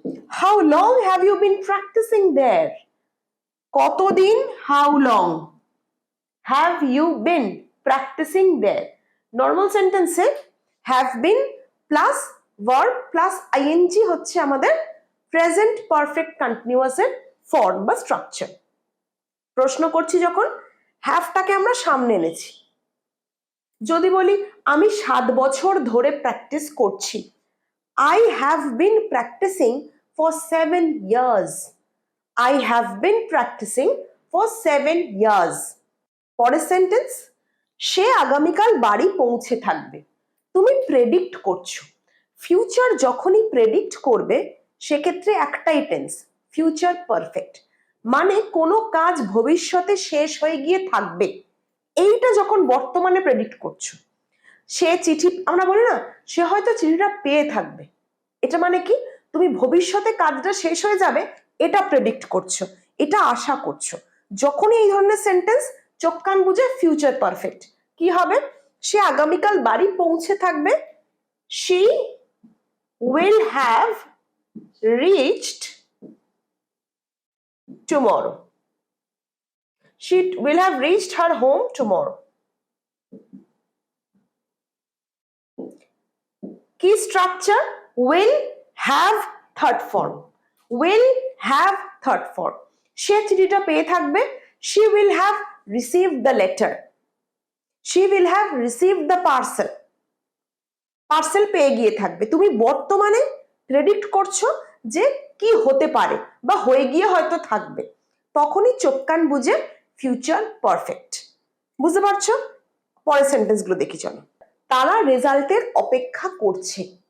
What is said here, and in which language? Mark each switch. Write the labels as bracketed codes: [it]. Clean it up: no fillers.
[en] How long have you been practicing there? [bn] কতদিন? [en] How long have you been practicing there? [bn] Normal সেন্টেন্সে have been plus verb plus ing হচ্ছে আমাদের present perfect continuous এর form বা structure. প্রশ্ন করছি যখন হ্যাভটাকে আমরা সামনে এনেছি। যদি বলি আমি 7 বছর ধরে প্র্যাকটিস করছি, [en] I have been practicing for 7 years. I have been practicing for 7 years. [bn] পরের সেন্টেন্স, সে আগামীকাল বাড়ি পৌঁছে থাকবে। তুমি প্রেডিক্ট করছো। ফিউচার যখনই প্রেডিক্ট করবে সেক্ষেত্রে একটাই টেন্স, ফিউচার পারফেক্ট, মানে কোনো কাজ ভবিষ্যতে শেষ হয়ে গিয়ে থাকবে। এইটা যখন বর্তমানে প্রেডিক্ট করছো, সে চিঠি, আমরা বলি না সে হয়তো চিঠিটা পেয়ে থাকবে, এটা মানে কি তুমি ভবিষ্যতে কাজটা শেষ হয়ে যাবে এটা প্রেডিক্ট করছো, এটা আশা করছো। যখনই এই ধরনের সেন্টেন্স চোখ কান বুঝে ফিউচার পারফেক্ট, কি হবে? সে আগামীকাল বাড়ি পৌঁছে থাকবে, [en] she will have reached tomorrow. She will have reached her home tomorrow. [bn] কি structure? [en] will have third form, will have third form. [bn] সে চিঠিটা পেয়ে থাকবে, [en] she will have received the letter. she will have received the parcel. [bn] Parcel পেয়ে গিয়ে থাকবে। তুমি বর্তমানে predict করছো যে কি হতে পারে বা হয়ে গিয়ে হয়তো থাকবে, তখনই চোখ কান বুঝে ফিউচার পারফেক্ট। বুঝতে পারছো? পরের সেন্টেন্স গুলো দেখি চলো। তারা রেজাল্টের অপেক্ষা করছে।